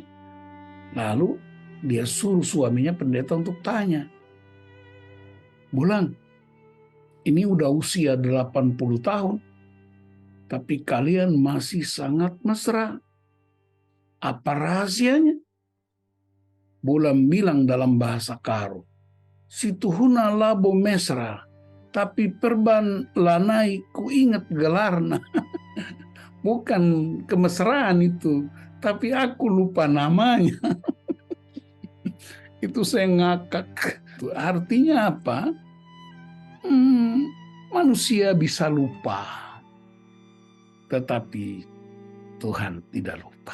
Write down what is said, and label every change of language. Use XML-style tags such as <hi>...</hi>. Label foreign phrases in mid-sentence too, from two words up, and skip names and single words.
<id>Lalu dia suruh suaminya pendeta untuk tanya, Bulang, ini udah usia 80 tahun, tapi kalian masih sangat mesra. Apa rahasianya? Bulang bilang dalam bahasa Karo,</id> <btx>situhuna labo mesra, tapi perban lanai ku ingat gelarna.</btx> <id>Bukan kemesraan itu, tapi aku lupa namanya. Itu saya ngakak. Artinya apa? Manusia bisa lupa, tetapi Tuhan tidak lupa.</id>